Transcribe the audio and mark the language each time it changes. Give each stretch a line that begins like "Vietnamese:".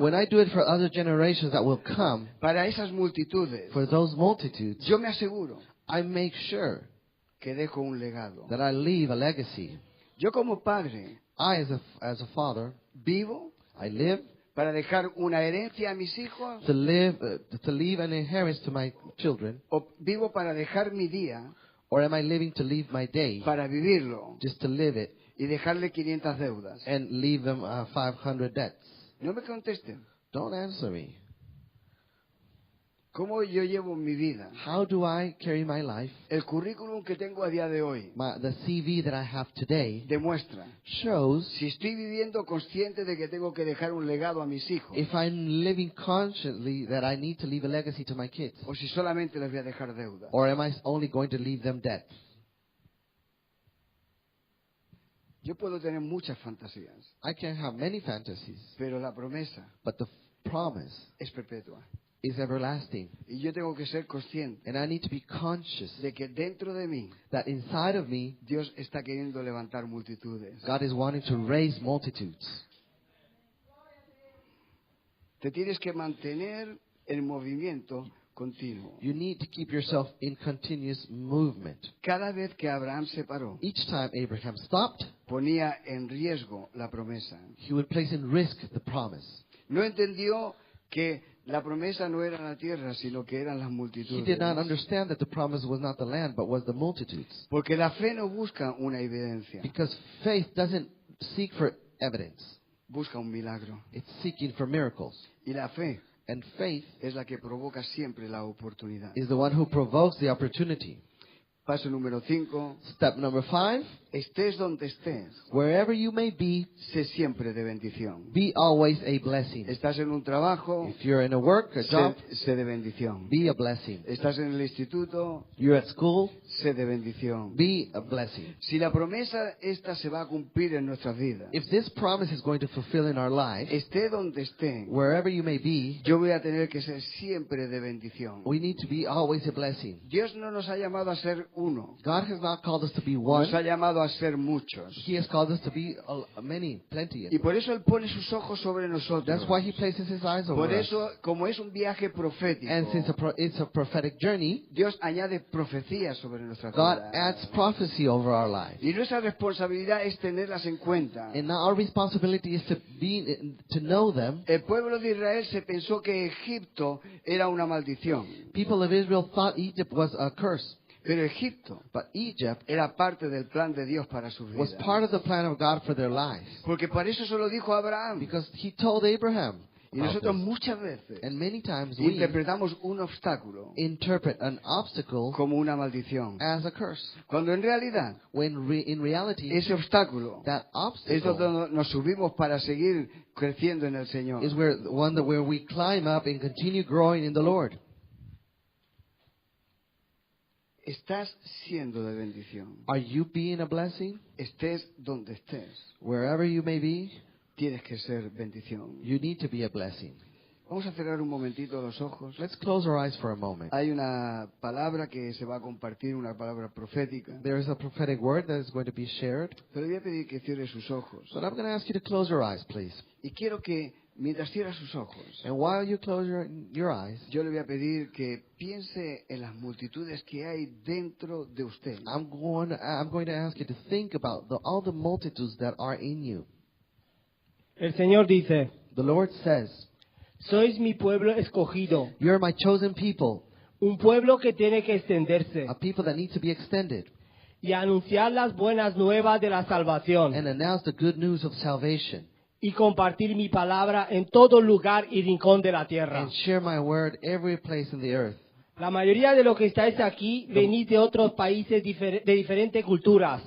English: When I do it for other generations that will come,
Spanish: para esas multitudes,
English: for those multitudes,
Spanish: yo me aseguro
English: I make sure
Spanish: que dejo un legado.
English: that I leave a legacy.
Spanish: Yo como padre
English: I, as a father,
Spanish: vivo
English: I live
Spanish: para dejar una herencia a mis hijos,
English: to leave an inheritance to my children,
Spanish: o vivo para dejar mi día,
English: or am I living to leave my day
Spanish: para vivirlo
English: just to live it
Spanish: y dejarle 500 deudas?
English: and leave them 500 debts?
Spanish: No me contesten.
English: Don't answer me.
Spanish: ¿Cómo yo llevo mi vida?
English: How do I carry my life?
Spanish: El currículum que tengo a día de hoy
English: The CV that I have today
Spanish: demuestra
English: shows
Spanish: si estoy viviendo consciente de que tengo que dejar un legado a mis hijos
English: if I'm living consciously that I need to leave a legacy to my kids,
Spanish: o si solamente les voy a dejar deuda.
English: or am I only going to leave them debt?
Spanish: Yo puedo tener muchas fantasías,
English: I can have many fantasies,
Spanish: pero la promesa
English: but the promise
Spanish: es perpetua.
English: is everlasting.
Spanish: Y yo tengo que ser consciente
English: And I need to be conscious
Spanish: de que dentro de mí
English: that inside of me,
Spanish: Dios está queriendo levantar multitudes.
English: God is wanting to raise multitudes.
Spanish: Te tienes que mantener en movimiento continuo.
English: You need to keep yourself in continuous movement.
Spanish: Cada vez que Abraham se paró,
English: Each time Abraham stopped,
Spanish: ponía en riesgo la promesa.
English: he would place in risk the promise.
Spanish: No entendió que la promesa no era la tierra, sino que eran las
English: He
Spanish: multitudes.
English: did not understand that the promise was not the land, but was the multitudes.
Spanish: Porque la fe no busca una evidencia,
English: Because faith doesn't seek for evidence.
Spanish: busca un milagro.
English: It's seeking for miracles.
Spanish: Y la fe
English: And faith
Spanish: es la que provoca siempre la oportunidad.
English: is the one who provokes the opportunity.
Spanish: Paso número 5.
English: Step number 5,
Spanish: Estés donde estés,
English: wherever you may be,
Spanish: sé siempre de bendición.
English: be always a blessing.
Spanish: Estás en un trabajo,
English: If you're in a work, a job,
Spanish: sé de bendición.
English: be a blessing.
Spanish: Estás en el instituto,
English: You're at school,
Spanish: sé de bendición.
English: be a blessing.
Spanish: Si la promesa esta se va a cumplir en nuestras vidas,
English: If this promise is going to fulfill in our life,
Spanish: esté donde esté,
English: wherever you may be,
Spanish: yo voy a tener que ser siempre de bendición.
English: we need to be always a blessing.
Spanish: Dios no nos ha llamado a ser uno,
English: God has not called us to be one.
Spanish: nos ha llamado a ser muchos.
English: He has called us to be many, plenty.
Spanish: Y por eso Él pone sus ojos sobre nosotros.
English: That's why He places His eyes over
Spanish: Por
English: us.
Spanish: eso, como es un viaje profético,
English: And since it's a prophetic journey,
Spanish: Dios añade profecías sobre nuestras
English: God
Spanish: vidas.
English: adds prophecy over our lives.
Spanish: Y nuestra responsabilidad es tenerlas en cuenta.
English: And now our responsibility is to know them.
Spanish: El pueblo de Israel se pensó que Egipto era una maldición,
English: People of Israel thought Egypt was a curse,
Spanish: pero Egipto
English: but Egypt
Spanish: era parte del plan de Dios para sus
English: was
Spanish: vidas.
English: part of the plan of God for their lives.
Spanish: Porque para eso se lo dijo a Abraham.
English: Because He told Abraham.
Spanish: Y
English: about
Spanish: nosotros
English: this.
Spanish: muchas veces
English: And many times we
Spanish: interpretamos un obstáculo
English: interpret an obstacle
Spanish: como una maldición,
English: as a curse,
Spanish: cuando en realidad
English: when in reality
Spanish: ese obstáculo
English: that
Spanish: es
English: obstacle
Spanish: donde nos subimos para seguir creciendo en el Señor.
English: is where we climb up and continue growing in the Lord.
Spanish: Estás siendo de bendición.
English: Are you being a blessing?
Spanish: Estés donde estés,
English: Wherever you may be,
Spanish: tienes que ser bendición.
English: you need to be a blessing.
Spanish: Vamos a cerrar un momentito los ojos.
English: Let's close our eyes for a moment.
Spanish: Hay una palabra que se va a compartir, una palabra profética.
English: There is a prophetic word that is going to be shared.
Spanish: Pero le voy a pedir que cierre sus ojos.
English: But I'm going to ask you to close your eyes, please.
Spanish: Y quiero que, mientras cierra sus ojos,
English: And while you close your eyes,
Spanish: yo le voy a pedir que piense en las multitudes que hay dentro de usted.
English: I'm going to ask you to think about all the multitudes that are in you.
Spanish: El Señor dice,
English: The Lord says,
Spanish: sois mi pueblo escogido,
English: you're my chosen people,
Spanish: un pueblo que tiene que extenderse
English: a people that need to be extended,
Spanish: y anunciar las buenas nuevas de la salvación
English: and announce the good news of salvation,
Spanish: y compartir mi palabra en todo lugar y rincón de la tierra.
English: and share my word every place in the earth.
Spanish: La mayoría de los que estáis aquí venís de otros países de diferentes culturas,